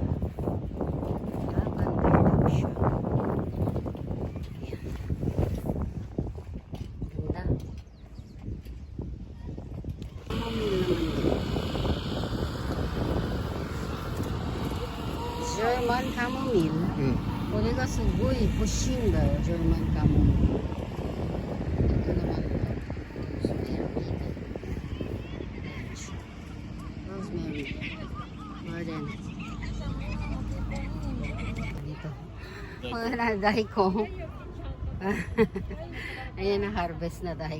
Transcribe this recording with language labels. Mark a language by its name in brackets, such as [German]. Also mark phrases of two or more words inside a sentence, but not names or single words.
[Filipino] Ganda daw siya. Ayan. Ganda. Chamomile naman daw. [English] German chamomile. [Japanese] これがすごい欲しいんだよ、ジャーマンカモミール。 [Filipino] ito naman, [Japanese] rosemary, garden. [Filipino] Dito. Mga nadahi ko. Ayan na harvest na dahi.